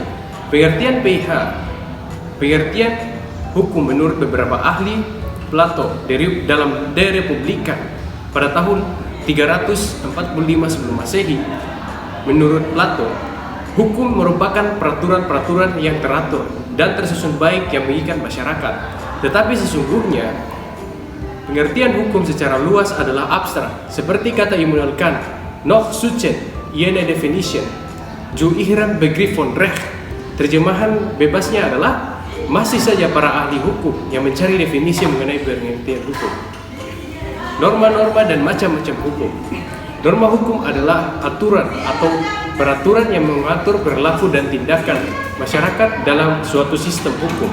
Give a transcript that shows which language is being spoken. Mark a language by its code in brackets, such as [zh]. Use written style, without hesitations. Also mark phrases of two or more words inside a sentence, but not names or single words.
[id] Pengertian PIH, pengertian hukum menurut beberapa ahli Plato dalam De Republika pada tahun 345 sebelum Masehi. Menurut Plato, hukum merupakan peraturan-peraturan yang teratur dan tersusun baik yang mengikat masyarakat. Tetapi sesungguhnya, pengertian hukum secara luas adalah abstrak, seperti kata Immanuel Kant, [de] "Noch suchen jene definition, zu ihrem Begriff von Recht." [id] Terjemahan bebasnya adalah, masih saja para ahli hukum yang mencari definisi mengenai pengertian hukum. Norma-norma dan macam-macam hukum. Norma hukum adalah aturan atau peraturan yang mengatur perilaku dan tindakan masyarakat dalam suatu sistem hukum.